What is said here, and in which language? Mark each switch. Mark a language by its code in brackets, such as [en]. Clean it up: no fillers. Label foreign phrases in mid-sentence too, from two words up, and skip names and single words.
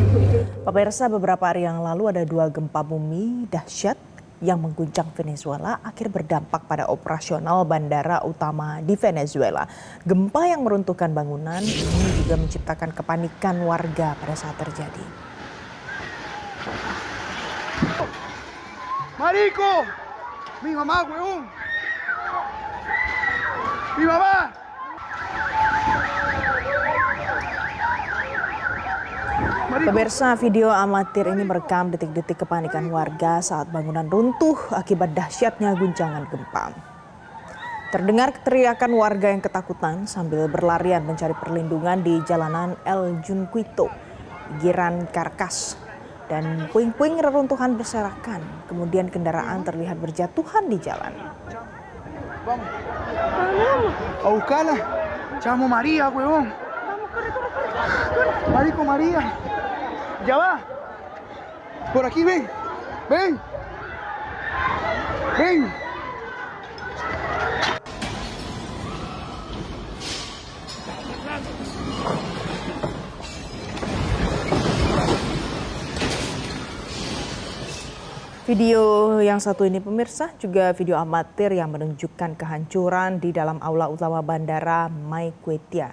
[id] Pemirsa, beberapa hari yang lalu ada 2 gempa bumi dahsyat yang mengguncang Venezuela akhir berdampak pada operasional bandara utama di Venezuela. Gempa yang meruntuhkan bangunan ini juga menciptakan kepanikan warga pada saat terjadi. [es] Marico, mi mamá, huevón. Mi mamá. [id] Pemirsa, video amatir ini merekam detik-detik kepanikan warga saat bangunan runtuh akibat dahsyatnya guncangan gempa. Terdengar teriakan warga yang ketakutan sambil berlarian mencari perlindungan di jalanan El Junquito, Giran Caracas. Dan puing-puing reruntuhan berserakan, kemudian kendaraan terlihat berjatuhan di jalan. [es] A buscarla. Chamo María, huevón. Marico María. Ya va. Por aquí, ven. Ven. Ven. [id] Video yang satu ini pemirsa juga video amatir yang menunjukkan kehancuran di dalam aula utama Bandara Maiquetía.